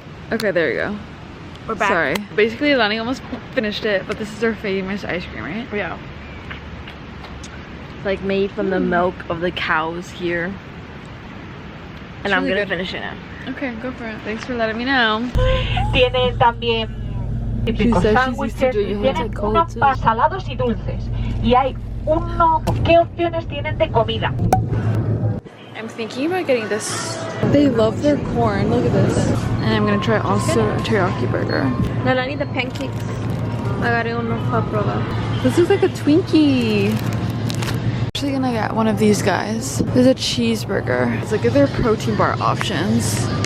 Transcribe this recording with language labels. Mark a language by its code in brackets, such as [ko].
[en] Okay, there you go. We're back. Sorry. Basically, Lani almost finished it, but this is our famous ice cream, right? Yeah. It's like made from the milk of the cows here. And I'm gonna finish it now. Okay, go for it. Thanks for letting me know. [es] Tienen también típicos sándwiches, tienen unos para salados y dulces. Y hay uno, ¿qué opciones tienen de comida? [en] I'm thinking about getting this. They love their corn. Look at this. And I'm gonna try also a teriyaki burger. No, I need the pancakes. [es] Agarré uno para probar. [en] This looks like a Twinkie. I'm actually gonna get one of these guys. This is a cheeseburger. Let's look at their protein bar options.